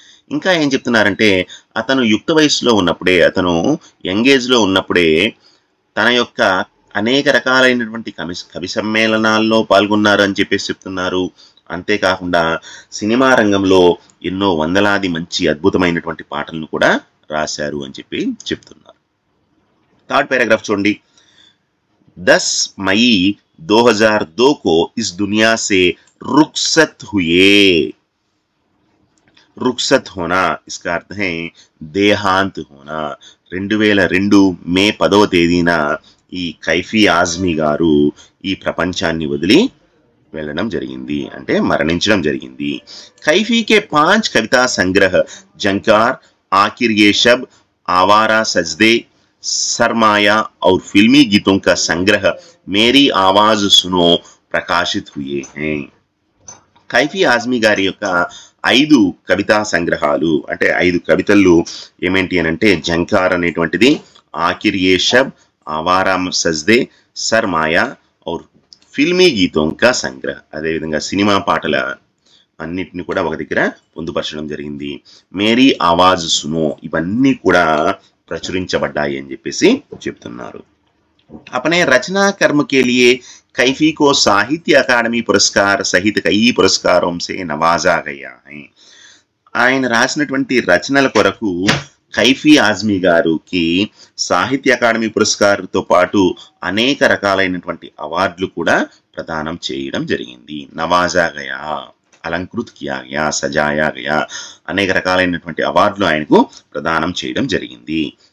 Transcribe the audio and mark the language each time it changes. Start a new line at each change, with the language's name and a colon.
Telugu: ఇంకా ఏం చెప్తున్నారంటే, అతను యుక్త వయసులో ఉన్నప్పుడే, అతను యంగ్ ఏజ్లో ఉన్నప్పుడే తన యొక్క అనేక రకాలైనటువంటి కవి సమ్మేళనాల్లో పాల్గొన్నారు అని చెప్పేసి చెప్తున్నారు. అంతేకాకుండా సినిమా రంగంలో ఎన్నో వందలాది మంచి అద్భుతమైనటువంటి పాటలను కూడా రాశారు అని చెప్పి చెప్తున్నారు. థర్డ్ పారాగ్రాఫ్ చూడండి.
Hindi: 10 मई 2002 को इस दुनिया से रुखसत हुए. रुखसत होना इसका अर्थ है देहांत होना.
Telugu: 2002 మే 10వ తేదీన ఈ కైఫీ ఆజ్మీ గారు ఈ ప్రపంచాన్ని వదిలి వెళ్ళడం జరిగింది, అంటే మరణించడం జరిగింది.
Hindi: కైఫీ के 5 कविता संग्रह जंकार, आखिर ये शब, आवारा सजदे, सरमाया और फिल्मी गीतों का संग्रह मेरी आवाज सुनो प्रकाशित हुए हैं.
Telugu: కైఫీ ఆజ్మీ గారి యొక్క 5 కవితా సంగ్రహాలు, అంటే 5 కవితలు ఏమేంటి అని అంటే జంకార్ అనేటువంటిది, ఆఖిర్ ఏ షబ్, ఆవారా సజ్దే, సర్మాయా और
Hindi: ఫిల్మీ గీతోం కా సంగ్రహ,
Telugu: అదేవిధంగా సినిమా పాటల అన్నిటిని కూడా ఒక దగ్గర పొందుపరచడం జరిగింది. మేరీ ఆవాజ్ సునో, ఇవన్నీ కూడా ప్రచురించబడ్డాయి అని చెప్పేసి చెప్తున్నారు.
Hindi: अपने रचना कर्म के लिए कैफी को साहित्य अकादमी पुरस्कार सहित कई पुरस्कारों से नवाजा गया है.
Telugu: ఆయన రాసినటువంటి రచనల కొరకు కైఫీ ఆజ్మీ గారికి సాహిత్య అకాడమీ పురస్కారంతో పాటు అనేక రకాలైనటువంటి అవార్డులు కూడా ప్రదానం చేయడం జరిగింది.
Hindi: నవాజా గయా, అలంకృత్ కియా గయా, సజాయా గయా,
Telugu: అనేక రకాలైనటువంటి అవార్డులు ఆయనకు ప్రదానం చేయడం జరిగింది.